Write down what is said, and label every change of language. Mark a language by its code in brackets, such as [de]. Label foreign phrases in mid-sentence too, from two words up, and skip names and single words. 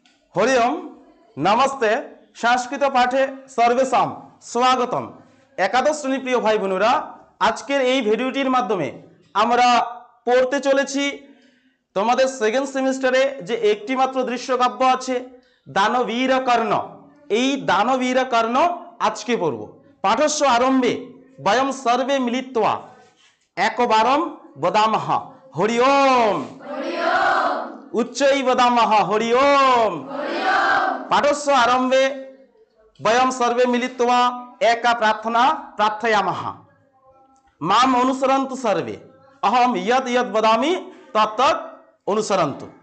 [sa] हरि ओम नमस्ते संस्कृत पाठे सर्वेषां स्वागतम। [bn] একাদশ শ্রেণী প্রিয় ভাই বোনেরা আজকের এই ভিডিওটির মাধ্যমে আমরা পড়তে চলেছি তোমাদের সেকেন্ড সেমিস্টারে যে একটি মাত্র দৃশ্যকাব্য আছে দানবীর কর্ণ। এই দানবীর কর্ণ আজকে পড়ব। [sa] পাঠস্য আরম্ভে বয়ম সর্বে মিলিত্বা একবারম বদামহ হরি ওম उच्चै वदामः हरि ओम। पाठस्य आरंभे वयं सर्वे मिलित्वा एका प्रार्थना प्रार्थयामः। माम अनुसरन्तु सर्वे अहम यत् यत् वदामि तत् तत् अनुसरन्तु।